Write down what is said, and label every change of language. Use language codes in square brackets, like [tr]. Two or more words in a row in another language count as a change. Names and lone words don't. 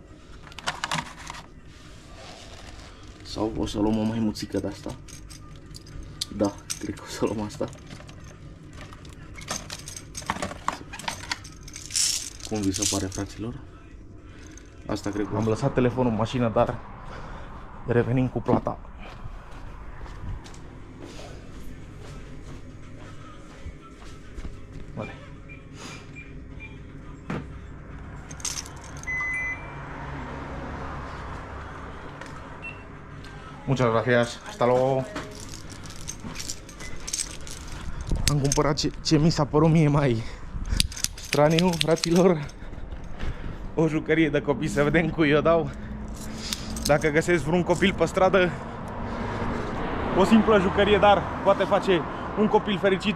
[ro] Sau o să luăm o maimuțică de asta. Da, cred că o să luăm asta. Cum vi se pare, fraților? Asta cred că am lăsat telefonul în mașină, dar revenim cu plata. [es] Vale. Muchas gracias. Hasta luego. [ro] Am cumpărat ce mi s-a părut mie mai straniu, fraților. O jucărie de copii, să vedem cui o dau. Dacă găsesc vreun copil pe stradă, o simplă jucărie, dar poate face un copil fericit.